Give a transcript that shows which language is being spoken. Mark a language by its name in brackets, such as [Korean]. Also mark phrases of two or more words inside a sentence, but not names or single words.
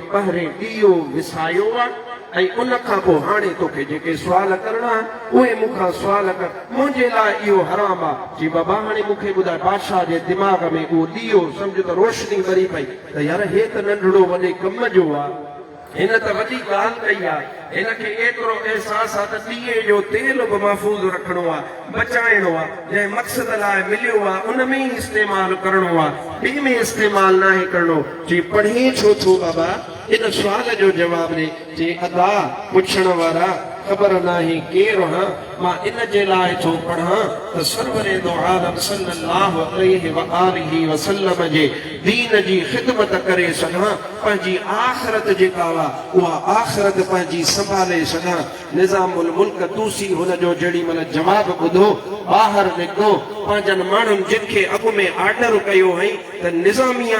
[Sindhi] पहिरें ॾीओ विसायो आहे ऐं उन खां पोइ हाणे तोखे जेके सुवाल करणा उहे मूंखां सुवाल कर मुंहिंजे लाइ इहो हराम आहे जी बाबा हाणे मूंखे ॿुधाए बादशाह जे दिमाग़ में उहो ॾीओ सम्झ त रोशनी भरी पई त यार हे त नंढड़ो वॾे कम जो आहे हिन त वॾी ॻाल्हि कई आहे हिनखे एतिरो अहसासु आहे त ॾीए जो तेल बि महफ़ूज़ रखणो आहे बचाइणो आहे जंहिं मक़सद लाइ मिलियो आहे उन में ई इस्तेमालु करणो आहे ॿिए में इस्तेमालु नाहे करणो जी पढ़ी छो थो बाबा इन सुवाल जो जवाब ॾे जे अदा पुछण वारा ख़बर नाहे केरु हा मां इन जे लाइ थो पढ़ां त सरवरे दो आलम [Arabic] صلى الله عليه و آله وسلم [Sindhi] जे दीन जी ख़िदमत करे सघां पंहिंजी आख़िरत जेका आहे उहा आख़िरत पंहिंजी संभाले सघां निज़ामुल मुल्क तूसी हुन जो जेॾी महिल जवाबु ॿुधो ॿाहिरि निकितो पंहिंजनि माण्हुनि जिन खे अॻु में ऑर्डर कयो हुई त निज़ामिया